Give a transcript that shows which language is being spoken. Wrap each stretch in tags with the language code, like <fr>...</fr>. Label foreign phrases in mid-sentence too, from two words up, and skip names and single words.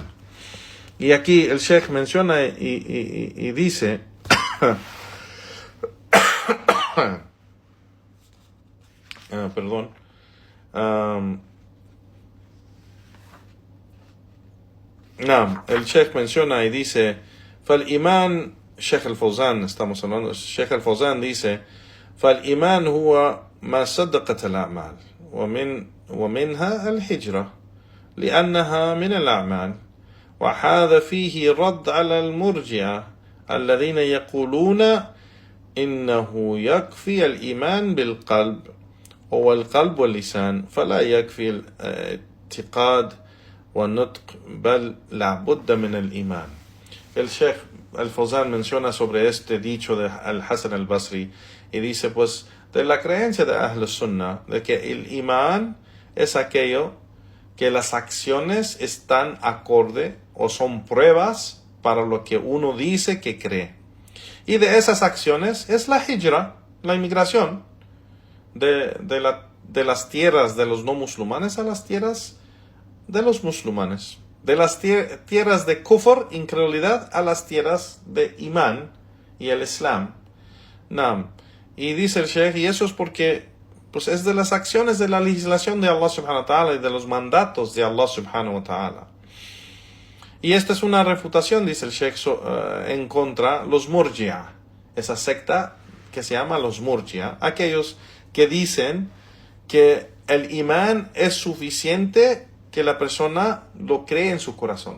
<es>Y aquí el Sheikh menciona y dice perdón. El Sheikh menciona y dice, فالإيمان Sheikh al-Fawzan, estamos hablando, Sheikh</es> <ar>al-Fawzan dice, فالإيمان هو ما صدقت الأعمال ومنها الهجرة لأنها من الأعمال وهذا فيه رد على المرجئة الذين يقولون إنه يكفي الإيمان بالقلب هو القلب واللسان فلا يكفي الاعتقاد والنطق بل لابد من الإيمان.</ar> <es>El Sheikh al-Fawzan menciona sobre este dicho de al-Hasan al-Basri y dice, pues, de la creencia de</es> <ar>أهل السنة,</ar> <es>de que el imán es aquello que las acciones están acorde o son pruebas para lo que uno dice que cree. Y de esas acciones es la hijra, la inmigración de las tierras de los no musulmanes a las tierras de los musulmanes. De las tierras de kufr, incredulidad, a las tierras de imán y el islam. Y dice el Sheikh, y eso es porque pues es de las acciones de la legislación de Allah</es> <ar>سبحانه وتعالى</ar> <es>y de los mandatos de Allah</es> <ar>سبحانه وتعالى.</ar> <es>Y esta es una refutación, dice el Sheikh, en contra los murji'a, esa secta que se llama los murji'a, aquellos que dicen que el imán es suficiente que la persona lo cree en su corazón.</es>